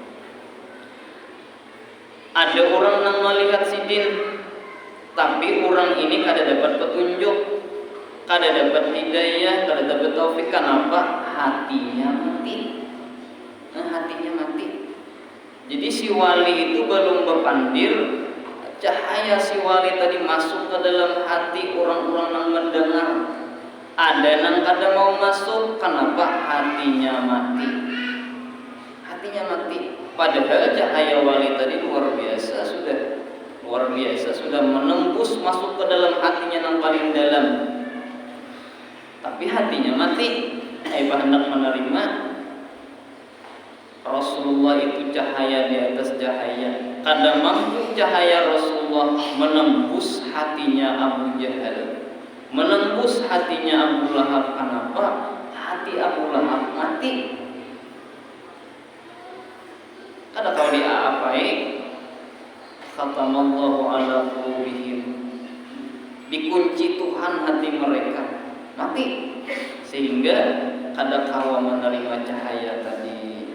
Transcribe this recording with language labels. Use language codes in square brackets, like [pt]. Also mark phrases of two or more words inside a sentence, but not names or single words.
[bjn] Ada orang yang melihat sidin, tapi orang ini kada dapat petunjuk, kada dapat hidayah, kada dapat taufik. Kenapa? Hatinya mati. Hatinya mati. Jadi si wali itu belum berpandir, cahaya si wali tadi masuk ke dalam hati orang-orang yang mendengar. Ada yang kada mau masuk, kenapa? Hatinya mati. Hatinya mati. Padahal cahaya wali tadi luar biasa sudah menembus masuk ke dalam hatinya yang paling dalam. Tapi hatinya mati. Hendak menerima. Rasulullah itu cahaya di atas cahaya. Kada mampu cahaya Rasulullah menembus hatinya Abu Jahal, menembus hatinya Abu Lahab. Kenapa? Hati Abu Lahab mati. Kada tahu dia apai. [ar] خَتَمَ اللَّهُ عَلَى قُلُوبِهِمْ. [bjn] Dikunci Tuhan hati mereka. Mati. Sehingga kada kawa menerima cahaya tadi.